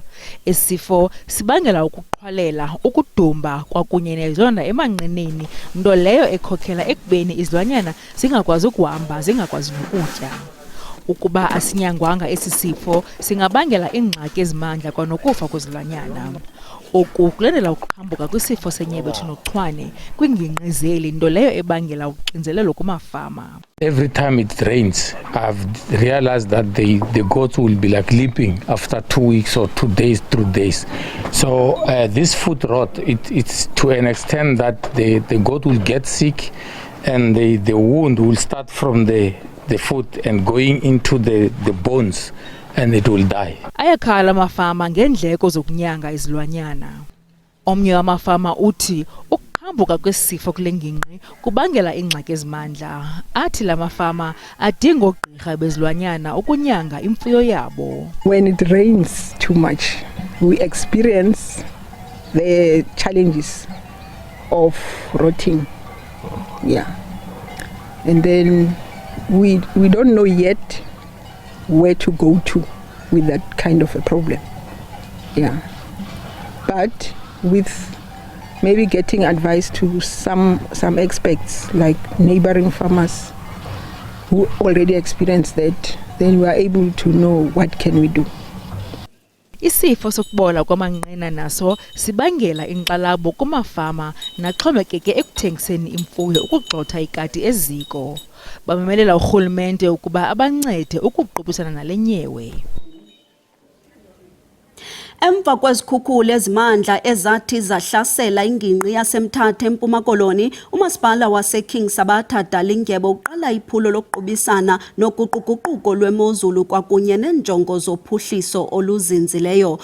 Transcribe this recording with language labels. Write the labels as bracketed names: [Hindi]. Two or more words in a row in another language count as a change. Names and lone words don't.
[Xhosa] Esifo sibangela ukuqhwalela, ukudumba kwakunye nezilonda emanqineni, nto leyo ekhokhela ekubeni izilwanyana zingakwazi ukuhamba, zingakwazi nokutya. Ukuba asinyangwanga esi sifo singabangela ingxaki ezimandla kwanokufa kwezilwanyana. Oku kulandela ukuqhambuka kwisifo senyebetho nochwane kwingingqi zeli, nto leyo ebangela uxinzelelo kumafama. [English] Every time it rains, I've realized that the goats will be like limping after 2 weeks or 2 days, 3 days. So this foot rot, it's to an extent that the goat will get sick and the wound will start from the foot and going into the bones and it will die. [Xhosa] Ayakhala amafama ngendleko zokunyanga izilwanyana. Omnye wamafama uthi ukuqhambuka kwesifo kule ngingqi kubangela ingxaki ezimandla. Athi la mafama adinga oogqirha bezilwanyana ukunyanga imfuyo yabo. [English] When it rains too much, we experience the challenges of rotting. Yeah. And then we don't know yet where to go to with that kind of a problem. Yeah. But with maybe getting advice to some experts like neighboring farmers who already experienced that, then we are able to know what can we do. [Xhosa] Isifo sokubola kwamanqina naso sibangela inxalabo kumafama naxhomekeke ekuthengiseni imfuyo ukugxotha ikati eziko. Bamemelela urhulumente ukuba abancede ukuqubisana nale nyewe. Emva kwezikhukhula ezimandla ezathi zahlasela ingingqi yaseMthatha eMpuma Koloni, umasipala waseKing Sabatha Dalindyebo uqala iphulo lokuqubisana noguquguquko lwemozulu kwakunye neenjongo zophuhliso oluzinzileyo.